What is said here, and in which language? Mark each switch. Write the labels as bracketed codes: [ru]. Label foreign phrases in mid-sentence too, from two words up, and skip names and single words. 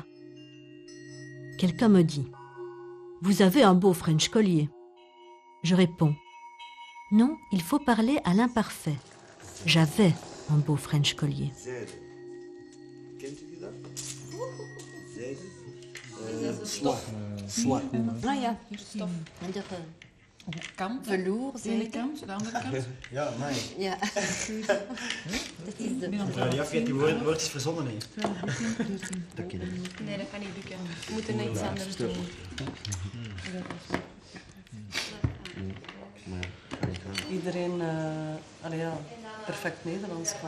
[fr] Quelqu'un me dit « Vous avez un beau French collier ». Je réponds « Non, il faut parler à l'imparfait. J'avais un beau French collier ». Soie. [nl] Ah ja, stof. Kant, velour, ene kant, de andere kant. Ja, nee. Ja. Dat is de... Ja, die heeft die woordjes verzonnen heeft. Dat ken ik. Nee, dat kan niet lukken. We moeten iets anders doen. Iedereen perfect Nederlands kan.